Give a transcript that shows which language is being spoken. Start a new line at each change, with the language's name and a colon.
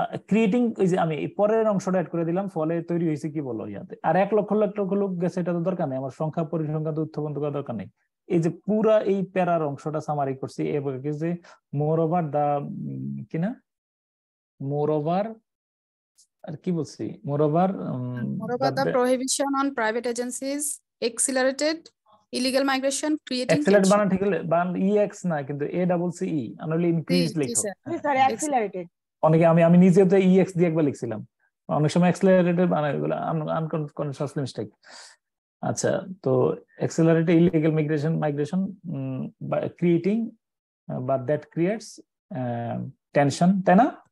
Bangla: Creating, ওই যে আমি পরের অংশটা অ্যাড করে দিলাম, ফলে তৈরি হয়েছে কি বলো ইয়াতে। আর 1 লক্ষ লোক গেছে, এটা তো দরকার নেই, আমার সংখ্যা পরিসংখ্যান তো উত্থাপন করার দরকার নেই। এই যে পুরা এই প্যারার অংশটা সামারি করছি, এবং যে মোর ওভার দা কিনা মোর ওভার আর কি বলছি, মোর over
English: the prohibition on private agencies accelerated illegal migration, creating accelerate tension.
Bangla: বানান ঠিক হলে বানান EX না, কিন্তু ACCE আনলে ইনক্রিজ লিখো। জি স্যার, অ্যাক্সিলারেটেড। অনেকে আমি নিজে তো EX দিয়ে একবার লিখছিলাম, অনেক সময় অ্যাক্সেলারেটেড বানাই, এগুলো আনকনশাসলি মিস্টেক। আচ্ছা, তো
English: accelerated illegal migration creating
Bangla: বা
English: that creates tension,
Bangla: তাই না?